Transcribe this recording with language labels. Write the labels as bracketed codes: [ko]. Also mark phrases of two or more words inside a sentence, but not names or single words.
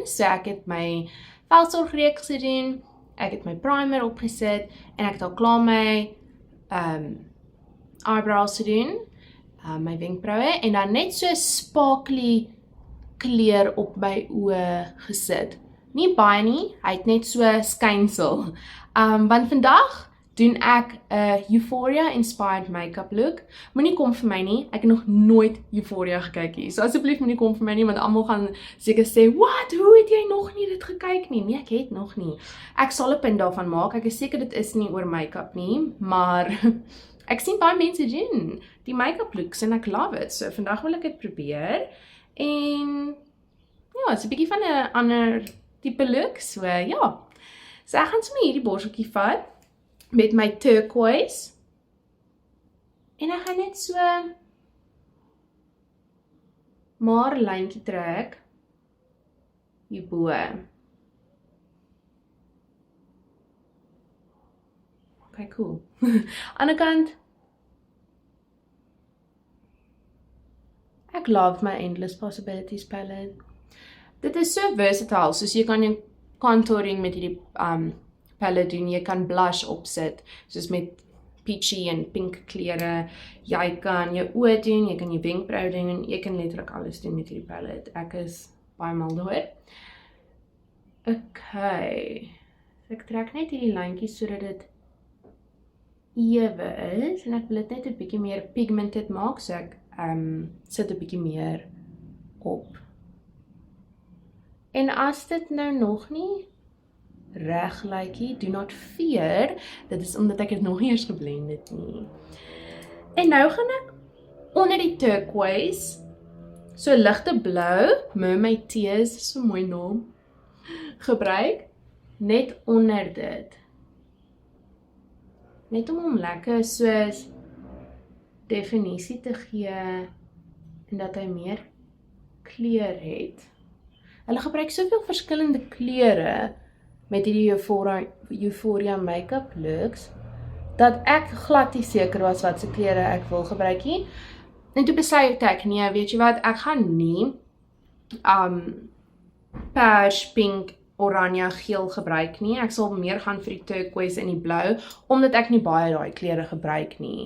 [af] So ek het my velsorgreeks gedoen, ek het my primer opgesit en ek het al klaar my eyebrows gedoen, my wenkbroue en dan net so sparkly kleur op my oë gesit. Nie baie nie, hy het net so skynsel. Want vandag doen ek 'n [en] Euphoria inspired makeup look. [af] Moenie kom vir my nie, ek het nog nooit Euphoria gekyk nie. So asseblief moenie kom vir my nie, want almal gaan seker sê, "Wat? Hoe het jy nog nie dit gekyk nie?" Nee, ek het nog nie. Ek sal 'n punt daarvan maak. Ek is seker dit is nie oor makeup nie, maar ek sien baie mense doen die [en] makeup looks [af] en ek [en] love it. [af] So vandag wil ek dit probeer. En ja, dit is 'n bietjie van 'n ander tipe look. So ja. So ek gaan sommer hierdie borseltjie vat met my turquoise. En ek gaan net so maar 'n lyntjie trek hierbo. [en] Okay, cool. [af] Aan die kant. Ek love my Endless Possibilities palette. Dit is so versatile, soos jy kan jou contouring met hierdie palette doen, jy kan blush opsit, soos met peachy en pink kleure, jy kan jou oë doen, jy kan jou wenkbrauw doen, jy kan letterlik alles doen met hierdie palette. Ek is baie mal daaroor. Okay, so ek trek net hierdie lyntjies sodat dit ewe is, en ek wil dit net 'n bietjie meer pigmented maak, so ek sit 'n bietjie meer op. En as dit nou nog nie reg lyk nie, [en] do not fear, [af] dit is omdat ek het nog nie eers geblend het nie. En nou gaan ek onder die turquoise, so ligte blou, Mermaid Tears, so mooi naam, gebruik, net onder dit. Net om hom lekker soos definisie te gee, en dat hy meer kleur het. Hulle gebruik soveel verskillende kleure met hierdie Euphoria [en] make-up looks, [af] dat ek glad nie seker was wat se kleure ek wil gebruik nie. En toe besluit ek, nee, weet jy wat, ek gaan nie pers, pink, oranje, geel gebruik nie. Ek sal meer gaan vir die turquoise en die blou, omdat ek nie baie daai kleure gebruik nie.